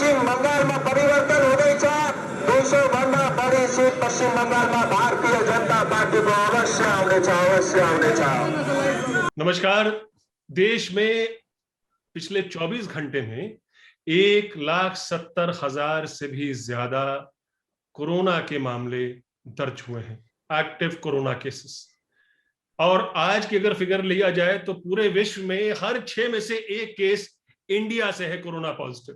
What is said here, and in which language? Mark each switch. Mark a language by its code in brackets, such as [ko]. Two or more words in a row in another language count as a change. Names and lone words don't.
[ne] बंगालमा परिवर्तन हुँदैछ। 200 भन्दा बढी सिट पश्चिम बंगालमा भारतीय जनता पार्टीको अवश्य आउनेछ, अवश्य आउनेछ। नमस्कार। [hi] देश में पिछले 24 घंटे में 1,70,000 से भी ज्यादा कोरोना के मामले दर्ज हुए हैं, [en] active corona cases. [hi] और आज की अगर फिगर लिया जाए तो पूरे विश्व में हर 6 में से 1 केस इंडिया से है [en] corona positive.